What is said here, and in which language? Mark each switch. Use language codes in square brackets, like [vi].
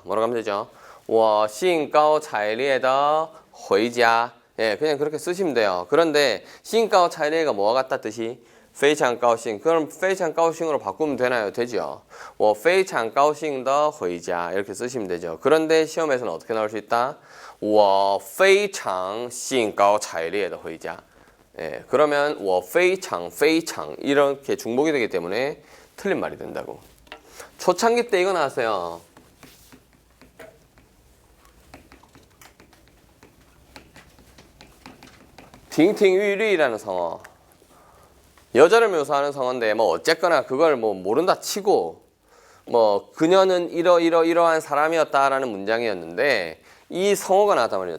[ko] 뭐라고 하면 되죠? [zh] 我兴高采烈地回家. [ko] 예, 그냥 그렇게 쓰시면 돼요. 그런데 兴高采烈가 뭐와 같다 뜻이? [zh] 非常高兴. [ko] 그럼 非常高兴으로 바꾸면 되나요? 되죠. [zh] 我非常高兴地回家. [ko] 이렇게 쓰시면 되죠. 그런데 시험에서는 어떻게 나올 수 있다? [zh] 我非常兴高采烈地回家. [ko] 예, 그러면 [zh] 我非常非常 [ko] 이렇게 중복이 되기 때문에 틀린 말이 된다고. 초창기 때 이거 나왔어요. 팅팅위리라는 성어. 여자를 묘사하는 성어인데 뭐 어쨌거나 그걸 뭐 모른다 치고 뭐 그녀는 이러한 사람이었다라는 문장이었는데 이 성어가 나왔단 말이에요.